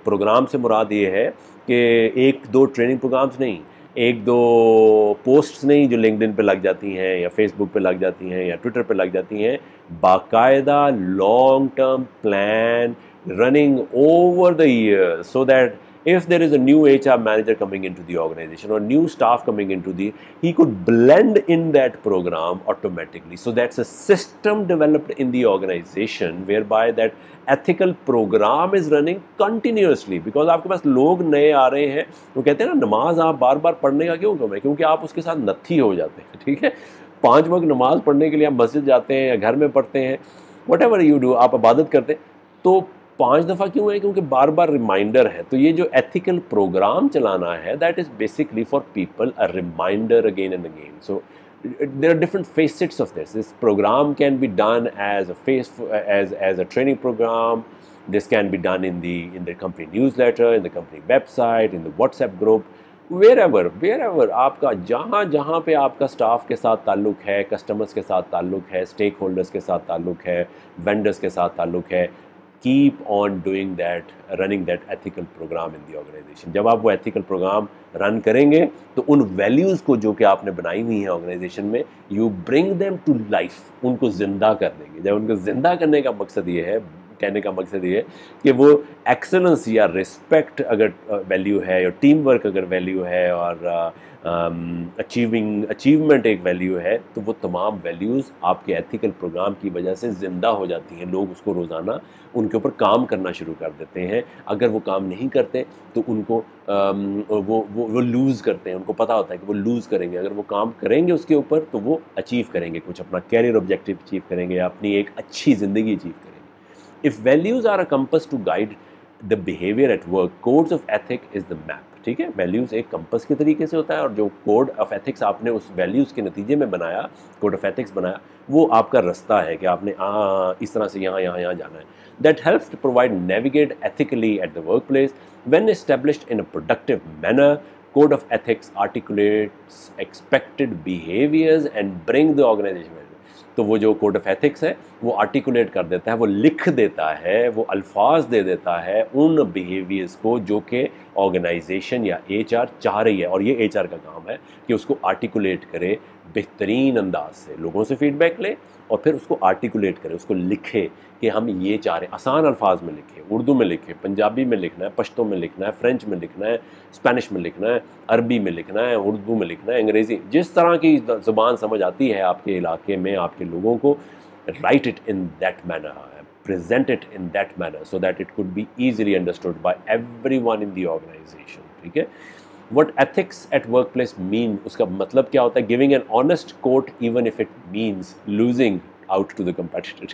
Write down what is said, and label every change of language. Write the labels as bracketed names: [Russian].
[Urdu] Programme سے مراد یہ ہے کہ ایک دو ٹریننگ پروگرامز نہیں، ایک دو پوسٹس نہیں جو لنکڈ ان پہ لگ جاتی ہیں یا فیس بک پہ لگ جاتی ہیں یا ٹویٹر پہ لگ جاتی ہیں، باقاعدہ long term plan [English] running over the years, so that if there is a new HR manager coming into the organization or new staff coming into he could blend in that program automatically. So that's a system developed in the organization whereby that ethical program is running continuously. [Urdu] Because آپ کے پاس لوگ نئے آ رہے ہیں، وہ کہتے ہیں نا نماز آپ بار بار پڑھنے کا کیوں کم ہے؟ کیونکہ آپ اس کے ساتھ نتھی ہو جاتے ہیں. ٹھیک ہے، 5 وقت نماز پڑھنے کے لیے آپ مسجد جاتے ہیں یا گھر میں پڑھتے ہیں، [English] whatever you do, [Urdu] آپ عبادت کرتے ہیں، تو 5 دفعہ کیوں ہے؟ کیونکہ بار بار ریمائنڈر ہے. تو یہ جو ایتھیکل پروگرام چلانا ہے، [English] That is basically for people a reminder again and again. So there are different facets of this. This program can be done as a training program. This can be done in the company newsletter, in the company website, in the WhatsApp group, wherever [Urdu] آپ کا جہاں پہ آپ کا staff کے ساتھ تعلق ہے، [English] Customers کے ساتھ تعلق ہے، اسٹیک ہولڈرز کے ساتھ تعلق ہے، وینڈرز کے ساتھ تعلق ہے، keep on doing that, running that ethical program in the organization. [Urdu] جب آپ وہ ethical program رن کریں گے تو ان ویلیوز کو جو کہ آپ نے بنائی ہوئی ہیں آرگنائزیشن میں، [English] you bring them to life، [Urdu] ان کو زندہ کر دیں گے. جب ان کو زندہ کرنے کا مقصد یہ ہے، کہنے کا مقصد یہ ہے کہ وہ ایکسلنس یا رسپیکٹ اگر ویلیو ہے، یا ٹیم ورک اگر ویلیو ہے، اور اچیومنٹ ایک ویلیو ہے، تو وہ تمام ویلیوز آپ کے ایتھیکل پروگرام کی وجہ سے زندہ ہو جاتی ہیں. لوگ اس کو روزانہ ان کے اوپر کام کرنا شروع کر دیتے ہیں. اگر وہ کام نہیں کرتے تو ان کو وہ لوز کرتے ہیں، ان کو پتہ ہوتا ہے کہ وہ لوز کریں گے. اگر وہ کام کریں گے اس کے اوپر تو وہ اچیو کریں گے، کچھ اپنا کیریئر آبجیکٹیو اچیو کریں گے، یا اپنی ایک اچھی زندگی اچیو کریں گے. [English] If values are a compass to guide the behavior at work, codes of ethic is the map. [Urdu] ٹھیک ہے، ویلیوز ایک کمپس کے طریقے سے ہوتا ہے، اور جو کوڈ آف ایتھکس آپ نے اس ویلیوز کے نتیجے میں بنایا، کوڈ آف ایتھکس بنایا، وہ آپ کا رستہ ہے کہ آپ نے اس طرح سے یہاں جانا ہے. [English] That helps to provide navigate ethically at the workplace. When established in a productive manner, code of ethics articulates expected behaviors and bring the organization. [Urdu] تو وہ جو کوڈ آف ایتھکس ہے وہ آرٹیکولیٹ کر دیتا ہے، وہ لکھ دیتا ہے، وہ الفاظ دے دیتا ہے ان بیہیویئرس کو جو کہ آرگنائزیشن یا HR چاہ رہی ہے, اور یہ HR کا کام ہے کہ اس کو آرٹیکولیٹ کرے بہترین انداز سے, لوگوں سے فیڈ بیک لے اور پھر اس کو آرٹیکولیٹ کرے, اس کو لکھے کہ ہم یہ چاہ رہے ہیں, آسان الفاظ میں لکھے, اردو میں لکھے, پنجابی میں لکھنا ہے, پشتو میں لکھنا ہے, فرینچ میں لکھنا ہے, اسپینش میں لکھنا ہے, عربی میں لکھنا ہے, اردو میں لکھنا ہے, انگریزی, جس طرح کی زبان سمجھ آتی ہے آپ کے علاقے میں آپ کے لوگوں کو, [English] write it in that manner, present it in that manner so that it could be easily understood by everyone in the organization. [Urdu] ٹھیک ہے. [English] What ethics at workplace mean, [Urdu] اس کا مطلب کیا ہوتا ہے, [English] giving an honest quote even if it means losing out to the competitor.